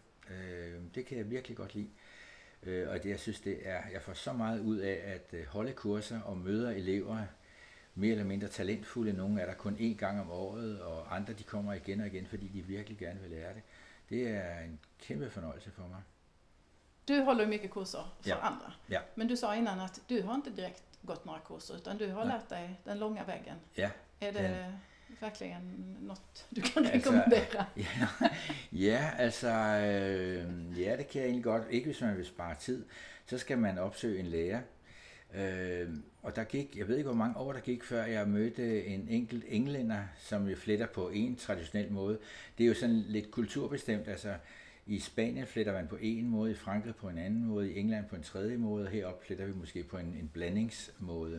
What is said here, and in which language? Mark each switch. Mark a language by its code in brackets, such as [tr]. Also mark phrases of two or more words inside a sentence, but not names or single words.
[da] Det kan jeg virkelig godt lide. Og det, jeg synes, jeg får så meget ud af at holde kurser og møder elever, mere eller mindre talentfulde. Nogle er der kun én gang om året, og andre de kommer igen og igen, fordi de virkelig gerne vil lære det. Det er en kæmpe fornøjelse for mig. [sv] Du håller ju mycket kurser för andra. Ja. Men du sa innan att du har inte direkt gått några kurser, utan du har lärt dig den långa vägen. Ja. Är det verkligen något du kan rekommendera? [da] Ja, det kan jeg egentlig godt. Ikke hvis man vil spare tid, så skal man opsøge en lærer. Og der gik, jeg ved ikke hvor mange år der gik, før jeg mødte en enkelt englænder, som jo fletter på en traditionel måde. Det er jo sådan lidt kulturbestemt, altså i Spanien fletter man på en måde, i Frankrig på en anden måde, i England på en tredje måde, og heroppe fletter vi måske på en blandingsmåde.